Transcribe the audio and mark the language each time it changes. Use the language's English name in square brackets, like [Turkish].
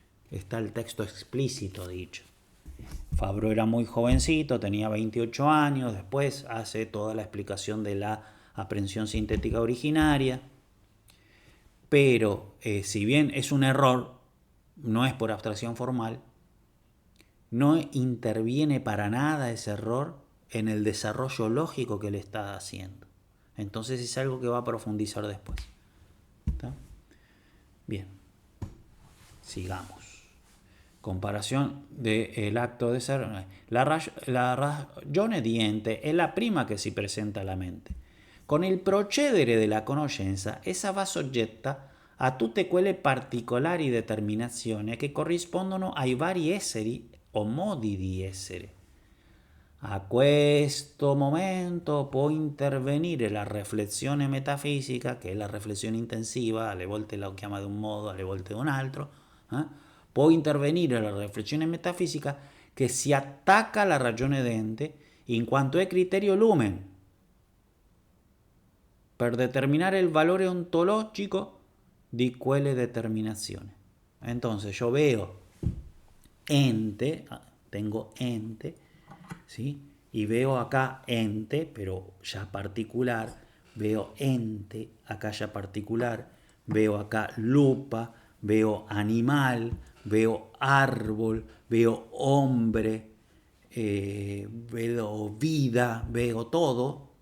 [Spanish] Está el texto explícito dicho. Fabro era muy jovencito, tenía 28 años, después hace toda la explicación de la aprehensión sintética originaria, pero si bien es un error, no es por abstracción formal, no interviene para nada ese error en el desarrollo lógico que le está haciendo. Entonces es algo que va a profundizar después. ¿Está? Bien, sigamos. Comparación del acto de ser. [Italian] La ragione di ente è la prima che si presenta alla mente. Con il procedere della conoscenza, essa va soggetta a tutte quelle particolari determinazioni che corrispondono ai vari esseri o modi di essere. A questo momento può intervenire la riflessione metafisica, che è la riflessione intensiva, alle volte la chiama di un modo, alle volte di un altro, può intervenire la riflessione metafisica che si attacca alla ragione d'ente in quanto è criterio lumen per determinare il valore ontologico di quelle determinazioni. [Spanish] Entonces yo veo ente, tengo ente, ¿sí? Y veo acá ente, pero ya particular, veo ente, acá ya particular, veo acá lupa, veo animal, veo árbol, veo hombre, veo vida, veo todo,